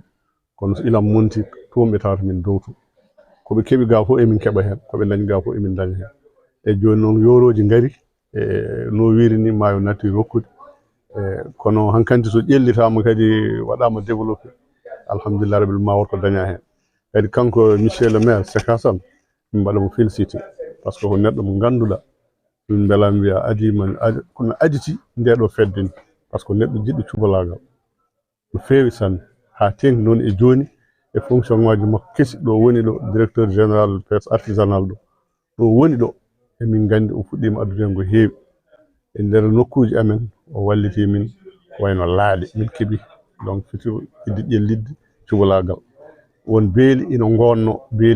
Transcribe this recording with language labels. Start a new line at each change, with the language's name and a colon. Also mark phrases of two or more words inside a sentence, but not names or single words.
Fula: Kono so ilam monti toon ɓe tawata min dow to. Koɓe keɓi ga fof emin keɓa hen, koɓe dañi ga fof emin daña hen. E joni noon yoroji ngari e no wiiri ni maayo natti rokkude. Kono hankanti so ƴellitama kadi waɗama développé,
Arabic: الحمد لله رب
Fula: ma wonko daña hen. Kadi kanko
French: monsieur le maire
Fula: Seka Sall min mbaɗamo félicité
French: par ce que
Fula: ko neɗɗo mo ganduɗa min belami wiya adima kono aditi ndeɗo fedde ni
French: par ce que
Fula: neɗɗo jiɗɗo cubalagal no fewi sanne ha tengti noon e joni e fonction ngaji makko kesi ɗo woni ɗo
French: directeur général pêche artisanal
Fula: ɗo woni ɗo emin gandi o fuɗɗima addude hen ko heewi e nder nokkuji amen o walliti min wayno laaɗe min keeɓi donc fiti idde ƴellidde cubalagal won beeli ina gonno beeli